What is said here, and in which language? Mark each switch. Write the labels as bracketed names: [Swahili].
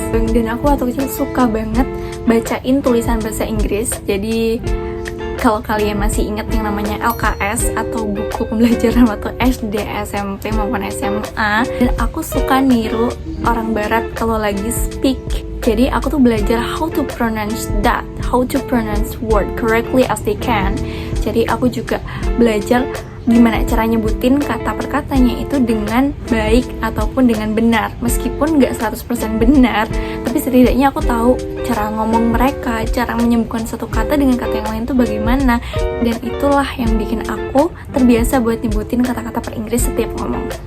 [Indonesian] Dan aku waktu kecil suka banget bacain tulisan bahasa Inggris. Jadi kalau kalian masih ingat yang namanya LKS atau buku pembelajaran waktu SD, SMP maupun SMA, dan aku suka niru orang barat kalau lagi speak. Jadi aku tuh belajar [English] how to pronounce that, how to pronounce word correctly as they can. [Indonesian] Jadi aku juga belajar gimana cara nyebutin kata per katanya itu dengan baik ataupun dengan benar. Meskipun nggak 100% benar, tapi setidaknya aku tahu cara ngomong mereka, cara menyembuhkan satu kata dengan kata yang lain tuh bagaimana. Dan itulah yang bikin aku terbiasa buat nyebutin kata-kata per Inggris setiap ngomong.